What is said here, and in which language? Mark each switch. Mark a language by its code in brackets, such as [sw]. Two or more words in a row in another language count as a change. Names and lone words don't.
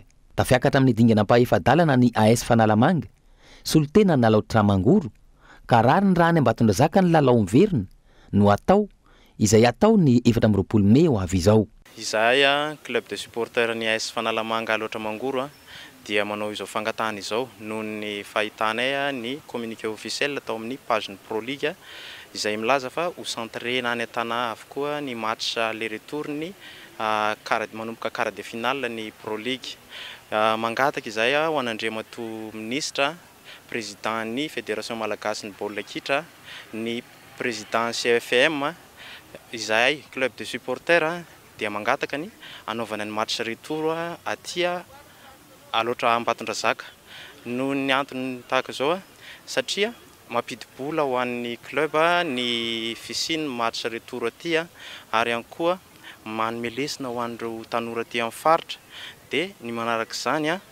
[mg] Tafiakatra amin'ny dingana mpaefadalana ny AS Fanalamanga solitena ny lalao Tramangoro ka rary ny raha any Ambatondrazaka ny lalao miverina no atao izay atao ny 24 Mey ho avy izao. Izahay [fr] club de supporters [mg] ny AS Fanalamanga aloha Tramangoro dia manao izao fangatahana izao noho ny fahitanay ny [fr] communiqué officiel [mg] tao amin'ny page ny Pro League izay milaza fa ho centrena any an-tana avokoa ny [fr] match aller retour [mg] ny manomboka [fr] quart de finale [mg] ny Pro League. Mangataka izay ho an'Andriamato ministra, président ny fédération malagasy ny baolina kitra, ny président CFM, izay [fr] club de supporters [mg] dia mangataka ny anaovana ny [fr] match retour [mg] atia aloatra Ambatondrazaka noho ny antony tahaka izao satria mampidi-bola ho an'ny club ny fisiny [fr] match retour [mg] aty ary ihany koa manome lesona ho an'ireo tanora aty amin'ny faritra dia ny manaraka izany